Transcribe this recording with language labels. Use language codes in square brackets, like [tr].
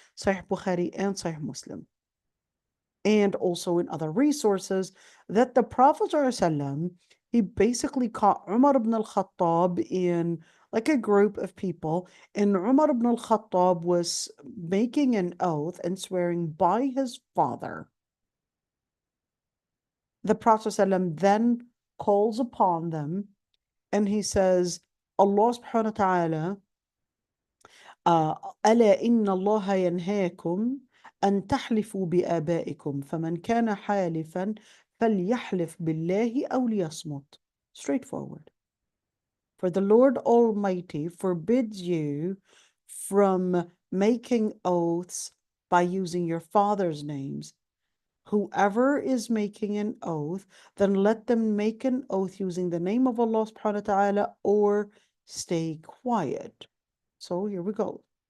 [en] Sahih Bukhari and Sahih Muslim. And also in other resources, that the Prophet ﷺ, he basically caught Umar ibn al-Khattab in like a group of people, and Umar ibn al-Khattab was making an oath and swearing by his father. The Prophet ﷺ then calls upon them and he says, Allah subhanahu wa ta'ala, [ar] ألا إن الله ينهاكم أن تحلفوا بآبائكم فمن كان حالفا فليحلف بالله أو ليصمت. [en] Straightforward. For the Lord Almighty forbids you from making oaths by using your father's names. Whoever is making an oath, then let them make an oath using the name of Allah subhanahu wa ta'ala or stay quiet. So here we go.